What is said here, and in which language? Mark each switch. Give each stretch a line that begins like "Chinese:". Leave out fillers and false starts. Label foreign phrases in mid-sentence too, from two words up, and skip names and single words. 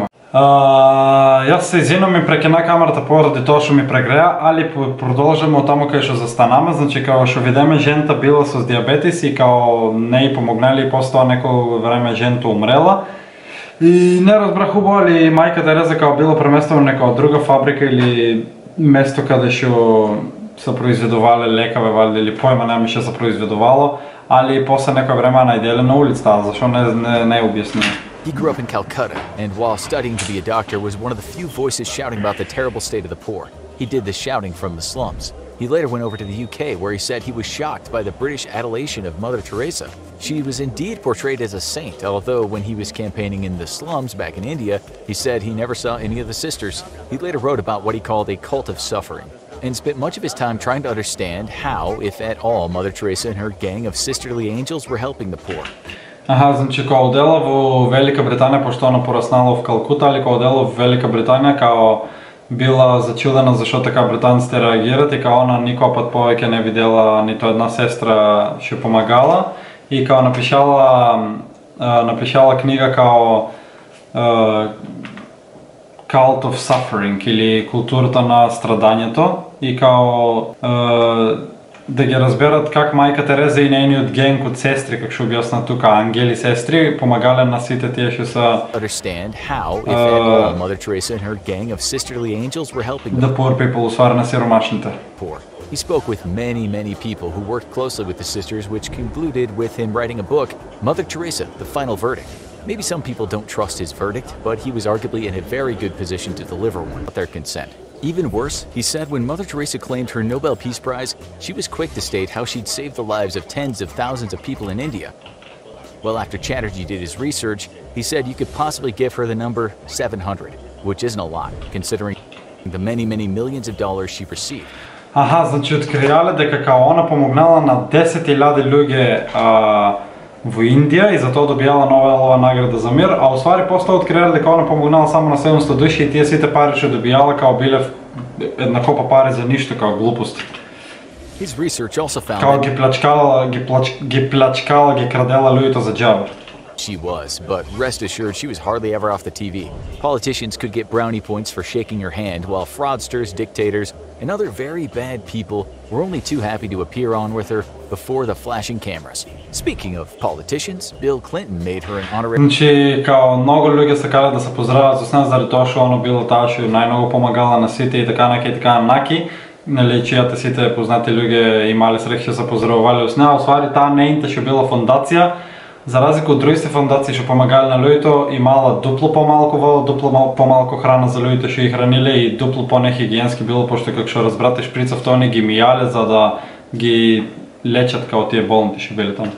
Macedonian: Јас се извинувам и прекина камерата поради тоа што ми прегреа, али продолжаме од таму кај што застанаме, значи као што видиме жената била со диабетис и као не и помогнали и после тоа некој време жената умрела. И не разбрах убаво али мајка Тереза као била преместена на некоја друга фабрика или место каде што се произведувале лекаве, валјда, или појма нема што се произведувало, али после некој време најделе на улицата, зашо не објаснува.
English: He grew up in Calcutta, and while studying to be a doctor, was one of the few voices shouting about the terrible state of the poor. He did this shouting from the slums. He later went over to the UK, where he said he was shocked by the British adulation of Mother Teresa. She was indeed portrayed as a saint, although when he was campaigning in the slums back in India, he said he never saw any of the sisters. He later wrote about what he called a cult of suffering, and spent much of his time trying to understand how, if at all, Mother Teresa and her gang of sisterly angels were helping the poor.
Macedonian: Аха, значи као дела во Велика Британија, пошто она пораснала в Калкута, али као дела во Велика Британија, као била зачудена зашо така британците реагират и као она никој пат повеќе не видела нито една сестра што помагала и као напишала книга као
English: Cult of Suffering
Macedonian: или културата на страдањето и као да ги разберат как мајка Тереза и нејниот генг од сестри, како што објасна тука, ангели сестри, помагале на сите тие што се
English: understand how, if at all, Mother Teresa and her gang of sisterly angels were helping the poor people,
Macedonian: усвари на сиромашните.
English: Poor. He spoke with many people who worked closely with the sisters, which concluded with him writing a book, Mother Teresa, The Final Verdict. Maybe some people don't trust his verdict, but he was arguably in a very good position to deliver one with their consent. Even worse, he said when Mother Teresa claimed her Nobel Peace Prize, she was quick to state how she'd saved the lives of tens of thousands of people in India. Well, after Chatterjee did his research, he said you could possibly give her the number 700, which isn't a lot, considering the many millions of dollars she received.
Macedonian: Аха, значи откријале дека као она помогнала на 10.000 луѓе во Индија и затоа добијала Нобелова награда за мир, а уствари после откријале дека она помогнала само на 700 души и тие сите пари што добијала као биле една копа пари за ништо, као глупости.
English: His research also found
Macedonian: Као ги плачкала, ги крадела луѓето за џабар.
English: She was, but rest assured she was hardly ever off the TV. Politicians could get brownie points for shaking your hand, while fraudsters, dictators, and other very bad people were only too happy to appear on with her before the flashing cameras. Speaking of politicians, Bill Clinton made her an honorary...
Macedonian: Значи, као многу луѓе сакале да се поздрават со неа заради тоа што оно било таа што најмногу помагала на сите и така наки, нели чијата сите познати луѓе имале среќа се поздравувале со неа, усвари таа неинта што била фондација. За разлика од другите фондации што помагале на луѓето, имала дупло помалку вода, дупло помалку храна за луѓето што ги храниле и дупло понехигиенски било, пошто како што разбрате шприцав тони ги мијале за да ги лечат као тие болните што биле таму.